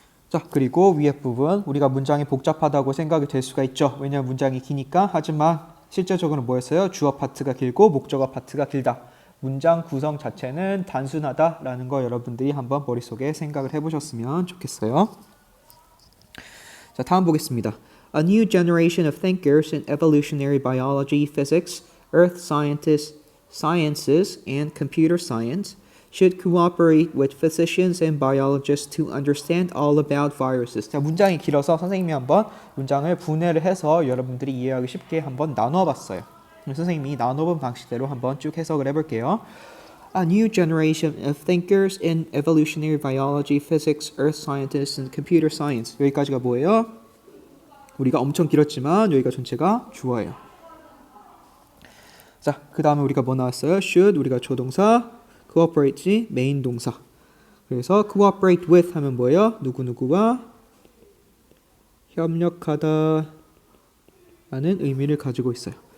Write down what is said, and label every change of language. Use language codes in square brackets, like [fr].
[ko] 자, 그리고 위에 부분 우리가 문장이 복잡하다고 생각이 될 수가 있죠. 왜냐하면 문장이 기니까. 하지만 실제적으로 뭐였어요? 주어 파트가 길고 목적어 파트가 길다. 문장 구성 자체는 단순하다라는 거 여러분들이 한번 머릿속에 생각을 해보셨으면 좋겠어요. 자, 다음 보겠습니다. [en] A new generation of thinkers in evolutionary biology, physics, earth sciences, and computer science should cooperate with physicians and biologists to understand all about viruses. [ko] 자, 문장이 길어서 선생님이 한번 문장을 분해를 해서 여러분들이 이해하기 쉽게 한번 나눠봤어요. 선생님이 나눠본 방식대로 한번 쭉 해석을 해볼게요. [en] A new generation of thinkers in evolutionary biology, physics, earth scientists, and computer science. [ko] 여기까지가 뭐예요? 우리가 엄청 길었지만 여기가 전체가 주어예요. 자, 그 다음에 우리가 뭐 나왔어요? should, 우리가 조동사, cooperate, 메인 동사. 그래서 [en] cooperate with [ko] 하면 뭐예요? 누구누구와 협력하다 라는 의미를 가지고 있어요.